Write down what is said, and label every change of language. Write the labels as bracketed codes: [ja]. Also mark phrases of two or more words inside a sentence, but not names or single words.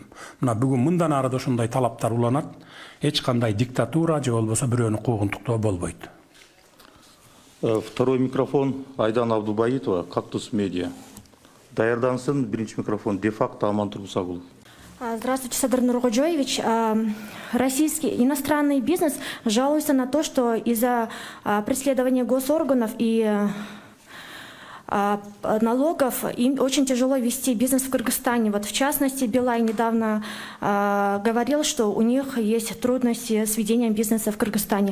[ky] Мына бүгүн мындан ары да ошондой талаптар уланат. Эч кандай диктатура же болбосо бирөөнү куугунтуктоо болбойт. [ru] Второй микрофон Айдан Абдубаитова, Кактус Медиа. [ky] Даярдансын, биринчи микрофон де-факто Аман Турмусагулов. [ru] Здравствуйте, Садыр Нургоджоевич. Российский иностранный бизнес жалуется на то, что из-за преследования госорганов и налогов им очень тяжело вести бизнес в Кыргызстане. Вот в частности, Билайн недавно говорил, что у них есть трудности с ведением бизнеса в Кыргызстане.